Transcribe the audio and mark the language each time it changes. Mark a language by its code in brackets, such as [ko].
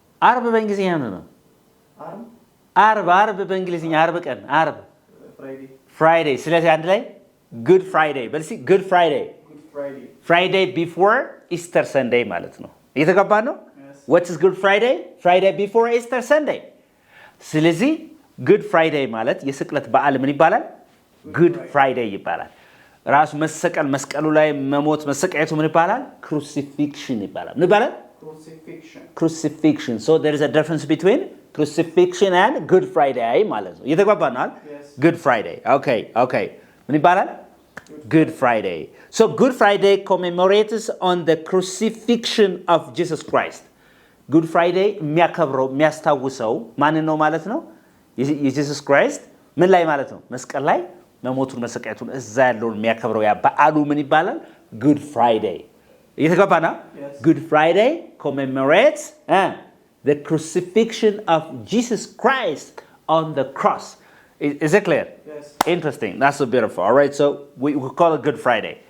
[am] አርብ በእንግሊዝኛ ምንድን ነው? አርብ በእንግሊዝኛ አርብ ቀን አርብ ፍራይዴይ። ስለዚህ አንድ ላይ good friday በልሲ [en] good friday before easter sunday [am] ማለት ነው። እየተገባ ነው? [en] what is good friday before easter sunday። ስለዚህ good friday [am] ማለት የስቅለት በዓል ምን ይባላል? good friday ይባላል። ራሱ መሰቀል መስቀሉ ላይ መሞት መሰቃየቱ ምን ይባላል? crucifixion ይባላል። ምን ይባላል? [en] crucifixion. So there is a difference between crucifixion and good friday [am] ማለት ነው። እየተግባባናል? [en] good friday. Okay. [am] ምን ይባላል? [en] good friday. So good friday commemorates on the crucifixion of Jesus Christ. [am] good friday የሚያከብረው የሚያስታውሰው ማንን ነው ማለት ነው? የኢየሱስ ክራይስት ምን ላይ ማለት ነው? መስቀል ላይ መሞቱን መሰቃየቱን እዛ ያለውን የሚያከብረው ያ በዓሉ ምን ይባላል? [en] good friday. እየተገባና? good friday commemorates the crucifixion of Jesus Christ on the cross. Is it clear? Yes. Interesting. That's so beautiful. All right, so we call it good friday.